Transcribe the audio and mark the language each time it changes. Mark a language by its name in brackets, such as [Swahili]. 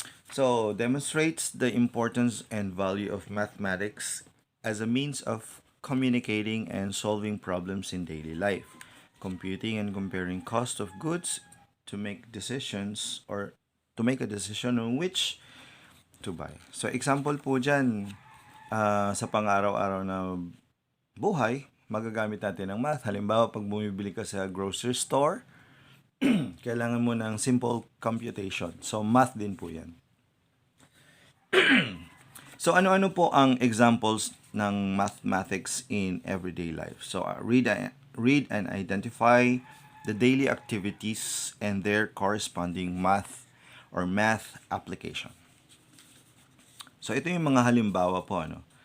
[English] So, demonstrates the importance and value of mathematics as a means of communicating and solving problems in daily life, computing and comparing cost of goods to make decisions or to make a decision on which to buy. [Filipino] So, example po dyan, sa pang-araw-araw na buhay, magagamit natin ng math. Halimbawa, pag bumibili ka sa grocery store, kailangan mo ng simple computation. So, math din po yan. So, ano-ano po ang examples ng [English] mathematics in everyday life? So, read and identify the daily activities and their corresponding math or math application. [Filipino] So, ito yung mga halimbawa po, ano?